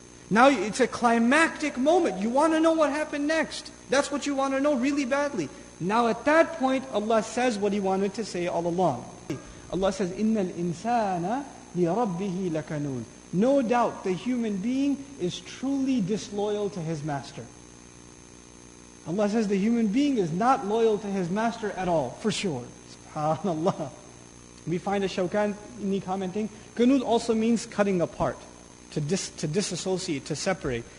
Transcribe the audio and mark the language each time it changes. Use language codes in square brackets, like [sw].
[en] Now it's a climactic moment. You want to know what happened next. That's what you want to know really badly. Now at that point, Allah says what He wanted to say all along. [ar] Allah says, إِنَّ الْإِنسَانَ لِرَبِّهِ لَكَنُودٌ. [en] No doubt the human being is truly disloyal to his master. Allah says the human being is not loyal to his master at all, for sure. SubhanAllah. We find a Shawkani commenting, Qanud also means cutting apart, to disassociate, to separate.